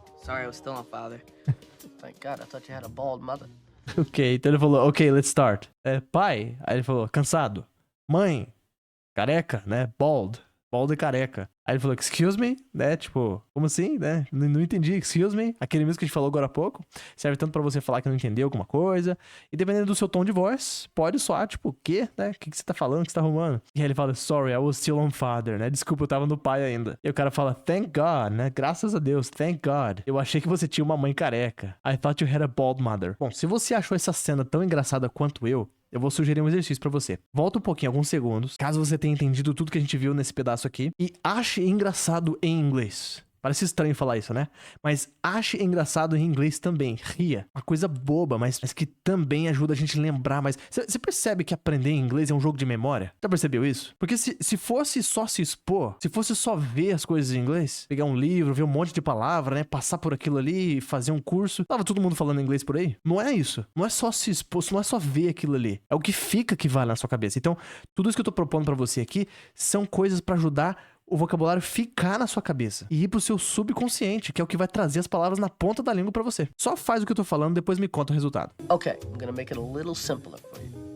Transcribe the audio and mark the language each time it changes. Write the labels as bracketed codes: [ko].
[en] Sorry, I was still on father. Thank God, I thought you had a bald mother. [pt] Ok, então ele falou, ok, [en] let's start. [pt] Pai, aí ele falou, cansado. Mãe, careca, né? Bald. Bald é careca. Aí ele falou, [en] excuse me, [pt] né? Tipo, como assim, né? Não entendi, [en] excuse me. [pt] Aquele mesmo que a gente falou agora há pouco. Serve tanto pra você falar que não entendeu alguma coisa. E dependendo do seu tom de voz, pode soar, tipo, o quê, né? O que você tá falando, o que você tá arrumando? E aí ele fala, [en] sorry, I was still on father, né? [pt] Desculpa, eu tava no pai ainda. E o cara fala, [en] thank God, [pt] né? Graças a Deus, thank God. Eu achei que você tinha uma mãe careca. [en] I thought you had a bald mother. [pt] Bom, se você achou essa cena tão engraçada quanto eu vou sugerir um exercício pra você. Volta um pouquinho, alguns segundos, caso você tenha entendido tudo que a gente viu nesse pedaço aqui, e ache engraçado em inglês. Parece estranho falar isso, né? Mas ache engraçado em inglês também. Ria. Uma coisa boba, mas que também ajuda a gente a lembrar mais. Você percebe que aprender inglês é um jogo de memória? Já percebeu isso? Porque se fosse só se expor, se fosse só ver as coisas em inglês, pegar um livro, ver um monte de palavra, né? Passar por aquilo ali, fazer um curso, tava todo mundo falando inglês por aí? Não é isso. Não é só se expor, não é só ver aquilo ali. É o que fica que vale na sua cabeça. Então, tudo isso que eu tô propondo pra você aqui são coisas pra ajudar o vocabulário ficar na sua cabeça e ir pro seu subconsciente, que é o que vai trazer as palavras na ponta da língua pra você. Só faz o que eu tô falando, depois me conta o resultado. [en] Okay, I'm gonna make it a little simpler for you.